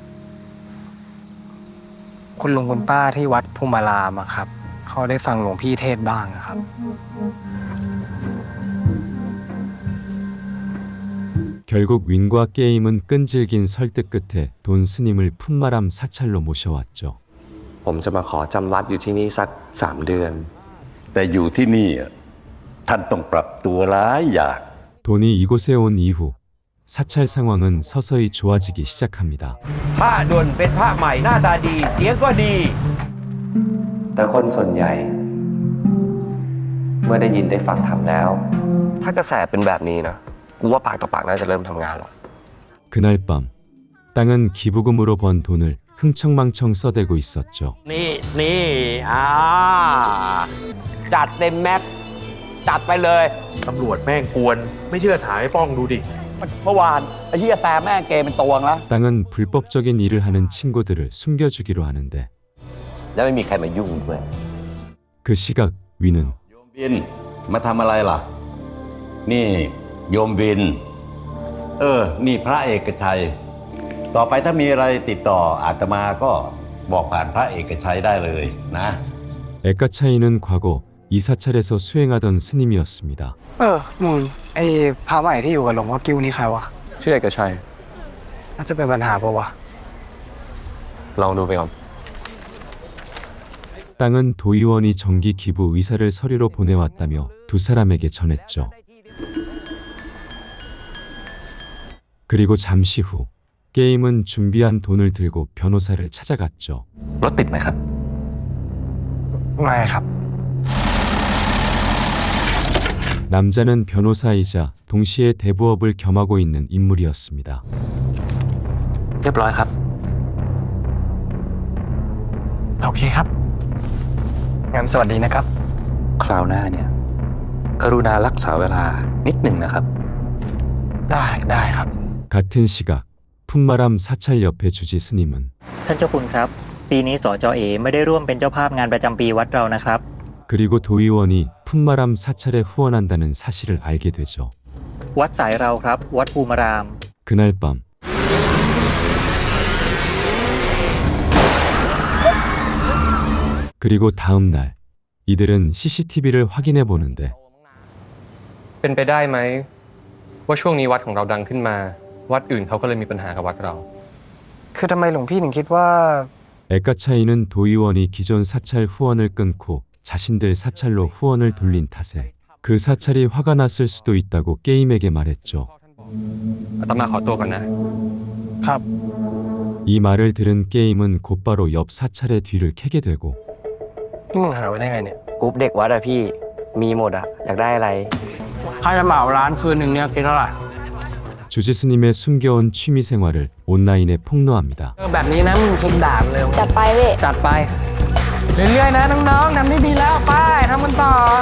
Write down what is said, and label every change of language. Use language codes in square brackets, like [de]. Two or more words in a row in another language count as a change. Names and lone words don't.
[th] คุณลุงคุณป้าที่วัดภูมิรามอะครับ เขาได้ฟังหลวงพี่เทศบ้างอะครับ [ko] 결국 윈과 게임은 끈질긴 설득 끝에 돈 스님을 품마람 사찰로 모셔왔죠. [th] ผมจะมาขอจำวัดอยู่ที่นี่สัก 3 เดือน แต่อยู่ที่นี่ท่านต้องปรับตัวหลายอย่าง [ko] 돈이 이곳에 온 이후 사찰 상황은 서서히 좋아지기 시작합니다. [th] ผ้าดวนเป็นผ้าใหม่หน้าตาดีเสียงก็ดี แต่คนส่วนใหญ่ เมื่อได้ยินได้ฟังธรรมแล้ว ถ้ากระแสเป็นแบบนี้นะกูว่าปากต่อปากน่าจะเริ่มทำงานแล้ว [ko] 그날 밤 땅은 기부금으로 번 돈을 흥청망청 써대고 있었죠. [th] นี่จัดเต็มแม็กซ์จัดไปเลย ตำรวจแม่งกวน ไม่เชื่อถามไอ้ป้องดูดิ เมื่อวานไอ้เหี้ยแซมแม่งเกมเป็นตัวงแล้ว [ko] 땅은 불법적인 일을 하는 친구들을 숨겨주기로 하는데 [th] แล้วไม่มีใครมายุ่งด้วย [ko] 그 시각 위는 [th] โยมบินมาทำอะไรล่ะ นี่โยมบิน นี่พระเอกชัย ต่อไปถ้ามีอะไรติดต่ออาตมาก็บอกผ่านพระเอกชัยได้เลยนะ [ko] 애가차이는 과거 이 사찰에서 수행하던 스님이었습니다. [th] มึงไอ้พระใหม่ที่อยู่กับหลวงพ่อกิ้วนี่ใครวะ ชื่อเอกชัย น่าจะเป็นปัญหาปะวะ ลองดูไปก่อน [ko] 땅은 도의원이 정기 기부 의사를 서류로 보내왔다며 두 사람에게 전했죠. 그리고 잠시 후 게임은 준비한 돈을 들고 변호사를 찾아갔죠. [th] รถติดไหมครับ ไม่ครับ [ko] 남자는 변호사이자 동시에 대부업을 겸하고 있는 인물이었습니다. [th] เรียบร้อยครับ โอเคครับ งั้นสวัสดีนะครับ คราวหน้าเนี่ย กรุณารักษาเวลานิดหนึ่งนะครับ ได้ครับ [ko] 같은 시각 품마람 사찰 옆에 주지 스님은 [th] ท่านเจ้าคุณครับ ปีนี้สจ.เอไม่ได้ร่วมเป็นเจ้าภาพงานประจำปีวัดเรานะครับ [ko] 그리고 도의원이 품마람 사찰에 후원한다는 사실을 알게 되죠. [th] วัดสายเราครับ วัดภูมิราม [ko] 그날 밤 그리고 다음 날 이들은 CCTV를 확인해 보는데 [th] เป็นไปได้ไหมว่าช่วงนี้วัดของเราดังขึ้นมา วัดอื่นเขาก็เลยมีปัญหากับวัดเรา คือทำไมหลวงพี่ถึงคิดว่า [ko] 에까차이는 도의원이 기존 사찰 후원을 끊고 자신들 사찰로 후원을 돌린 탓에 그 사찰이 화가 났을 수도 있다고 게임에게 말했죠. [th] อาตมาขอตัวก่อนนะ ครับ [ko] 이 말을 들은 게임은 곧바로 옆 사찰의 뒤를 캐게 되고 [th] นี่มึงหาไว้ได้ไงเนี่ย กรุ๊ปเด็กวัดอะพี่ มีหมดอะอยากได้อะไร ถ้าจะเหมาร้านคืนหนึ่งเนี่ยคิดเท่าไหร่ [ko] 주지스님의 숨겨온 취미 생활을 온라인에 폭로합니다. [th] แบบนี้นะมึงคิดด่ามันเร็ว จัดไปเว้ย จัดไป เรื่อยๆนะน้องๆทำได้ดีแล้วไปทำมันต่อ